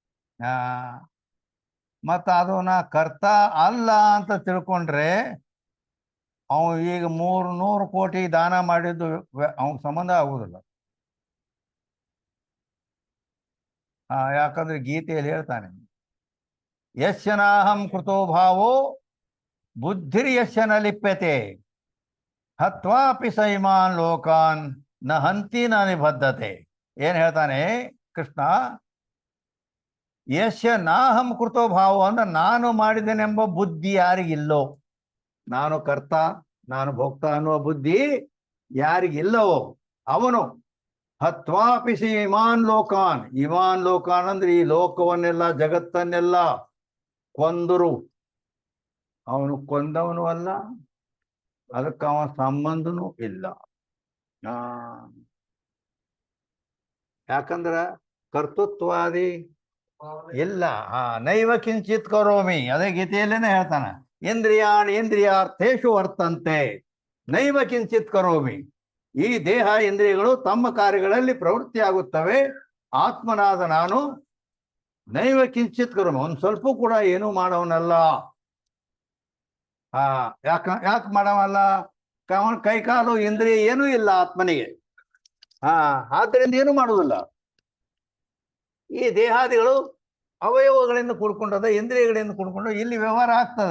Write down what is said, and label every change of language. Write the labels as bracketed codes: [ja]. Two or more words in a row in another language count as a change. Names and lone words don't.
[kn] ಮತ್ತು ಅದು ನಾ ಕರ್ತ ಅಲ್ಲ ಅಂತ ತಿಳ್ಕೊಂಡ್ರೆ ಅವ ಈಗ 300 ಕೋಟಿ ದಾನ ಮಾಡಿದ್ದು ಅವನ ಸಂಬಂಧ ಆಗುವುದಿಲ್ಲ. ಯಾಕಂದ್ರೆ ಗೀತೆಯಲ್ಲಿ ಹೇಳ್ತಾನೆ, [sa] ಯಶ್ಯನಾಹಂ ಕೃತೋ ಭಾವೋ ಬುದ್ಧಿರ್ ಯಶ್ಯನ ಲಿಪ್ಯತೆ ಹತ್ವಾಪಿ ಸೈಮಾನ್ ಲೋಕಾನ್ ನ ಹಂತಿ ನ ನಿಬದ್ಧತೆ. [kn] ಏನ್ ಹೇಳ್ತಾನೆ ಕೃಷ್ಣ? [sa] ಯಶ್ಯ ನಾಹಂ ಕೃತೋ ಭಾವ [kn] ಅಂದ್ರೆ ನಾನು ಮಾಡಿದ್ದೇನೆಂಬ ಬುದ್ಧಿ ಯಾರಿಗಿಲ್ಲೋ, ನಾನು ಕರ್ತ ನಾನು ಭೋಕ್ತ ಅನ್ನುವ ಬುದ್ಧಿ ಯಾರಿಗಿಲ್ಲವೋ ಅವನು [sa] ಹತ್ವಾಪಿಸಿ ಇಮಾನ್ ಲೋಕಾನ್. ಇಮಾನ್ ಲೋಕಾನ್ [kn] ಅಂದ್ರೆ ಈ ಲೋಕವನ್ನೆಲ್ಲ ಜಗತ್ತನ್ನೆಲ್ಲ ಕೊಂದರು. ಅವನು ಕೊಂದವನು ಅಲ್ಲ, ಅದಕ್ಕೆ ಅವನ ಸಂಬಂಧನೂ ಇಲ್ಲ. ಯಾಕಂದ್ರ ಕರ್ತೃತ್ವಾದಿ ಇಲ್ಲ. [sa] ನೈವ ಕಿಂಚಿತ್ ಕರೋಮಿ, [kn] ಅದೇ ಗೀತೆಯಲ್ಲೇನೆ ಹೇಳ್ತಾನ, [sa] ಇಂದ್ರಿಯಾಣಿ ಇಂದ್ರಿಯಾರ್ಥೇಶು ವರ್ತಂತೆ ನೈವ ಕಿಂಚಿತ್ ಕರೋಮಿ. [kn] ಈ ದೇಹ ಇಂದ್ರಿಯಗಳು ತಮ್ಮ ಕಾರ್ಯಗಳಲ್ಲಿ ಪ್ರವೃತ್ತಿಯಾಗುತ್ತವೆ, ಆತ್ಮನಾದ ನಾನು [sa] ನೈವ ಕಿಂಚಿತ್ ಕರೋಮಿ, [kn] ಒಂದ್ ಸ್ವಲ್ಪ ಕೂಡ ಏನೂ ಮಾಡವನಲ್ಲ. ಯಾಕೆ ಮಾಡವಲ್ಲ? ಅವನ ಕೈಕಾಲು ಇಂದ್ರಿಯ ಏನೂ ಇಲ್ಲ ಆತ್ಮನಿಗೆ. ಆದ್ದರಿಂದ ಏನು ಮಾಡುವುದಿಲ್ಲ. ಈ ದೇಹಾದಿಗಳು ಅವಯವಗಳಿಂದ ಕೂಡ್ಕೊಂಡದ, ಇಂದ್ರಿಯಗಳಿಂದ ಕೂಡ್ಕೊಂಡು ಇಲ್ಲಿ ವ್ಯವಹಾರ ಆಗ್ತದೆ.